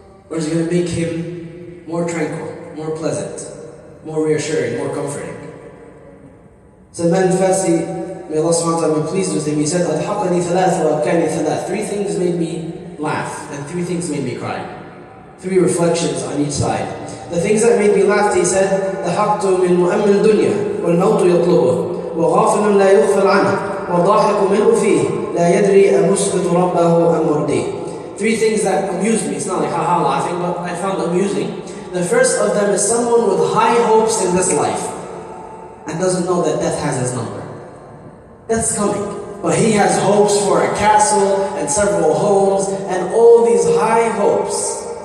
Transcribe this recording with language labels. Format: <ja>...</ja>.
<en>Or is it going to make him more tranquil, more pleasant, more reassuring, more comforting? Salman al-Farsi, may Allah subhanahu wa ta'ala be pleased with him, he said,</en> <ar>أَضْحَقَنِي ثَلَاث وَأَبْكَانِي ثَلَاث.</ar> <en>3 things made me laugh, and 3 things made me cry. 3 reflections on each side. The things that made me laugh, he said,</en> <ar>ضحكت من مؤمن الدنيا والموت يطلبه وغافل لا يغفل عنه وضاحك منه فيه لا يدري أمسخط ربه أم مرضيه.</ar> <en>3 things that amused me. It's not like haha laughing, but I found amusing. The first of them is someone with high hopes in this life and doesn't know that death has his number. Death's coming, but he has hopes for a castle and several homes and all these high hopes.</en>